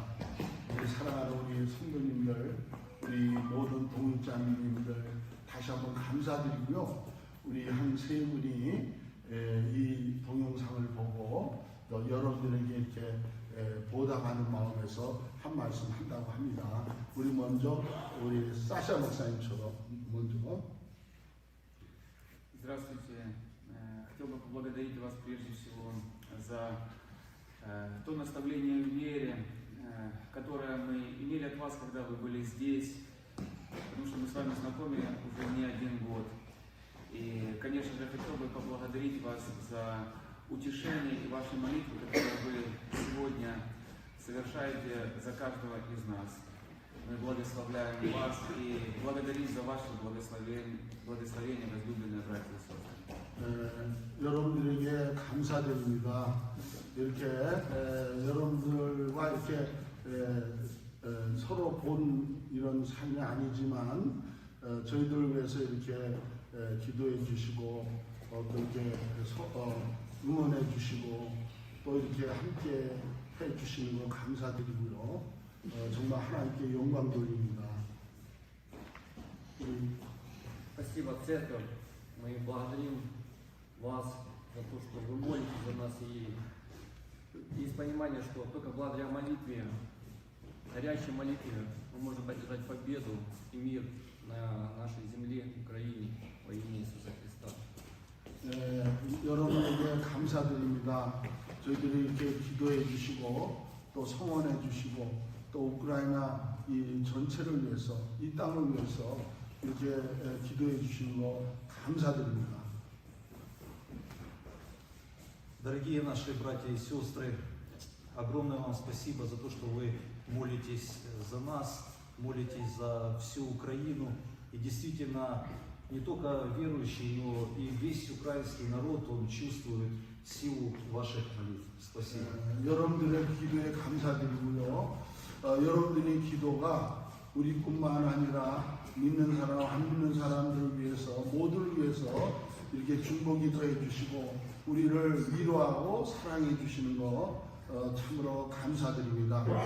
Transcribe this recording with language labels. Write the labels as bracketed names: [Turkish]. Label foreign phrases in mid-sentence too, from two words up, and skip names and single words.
[Korean] 우리 사랑하는 우리 성도님들, 우리 모든 동역자님들 다시 한번 감사드리고요. 우리 한 세 분이 이 동영상을 보고 또 여러분들에게 이렇게 보답하는 마음에서 한 말씀 한다고 합니다. 우리 먼저 우리 사샤 목사님처럼 먼저. [Russian] Здравствуйте. Хотел бы поблагодарить вас прежде всего за то наставление в вере, которое мы имели от вас, когда вы были здесь, потому что мы с вами знакомы уже не один год. И, конечно же, хотел бы поблагодарить вас за утешение и ваши молитвы, которые вы сегодня совершаете за каждого из нас. Мы благословляем вас и благодарим за ваше благословение, возлюбленные братья и сестры. [Korean] 여러분들에게 감사드립니다. 이렇게 여러분들과 이렇게 서로 본 이런 삶이 아니지만 저희들을 위해서 이렇게 기도해 주시고 또 이렇게 응원해 주시고 또 이렇게 함께 해 주시는 거 감사드리고요. 정말 하나님께 영광 돌립니다. [Russian] Спасибо, Церковь. Мы благодарим вас за то, что вы молитесь за нас. И есть понимание, что только благодаря молитве, горячей молитве, мы можем одержать победу и мир на нашей земле, Украине, во имя Иисуса Христа. [Korean] 여러분에게 감사드립니다. 저희들이 이렇게 기도해 주시고 또 성원해 주시고 또 우크라이나 이 전체를 위해서 이 땅을 위해서 이렇게 기도해 주시는 거 감사드립니다. [Russian] Дорогие наши братья и сестры, огромное вам спасибо за то, что вы молитесь за нас, молитесь за всю Украину. И действительно, не только верующий, но и весь украинский народ, он чувствует силу ваших молитв. Спасибо. [Korean] 여러분들의 기도에 감사드리고요. 여러분들의 기도가 우리뿐만 아니라 믿는 사람, 안 믿는 사람들을 위해서 모두를 위해서 이렇게 중보기 도해 주시고 우리를 위로하고 사랑해 주시는 거 참으로 감사드립니다.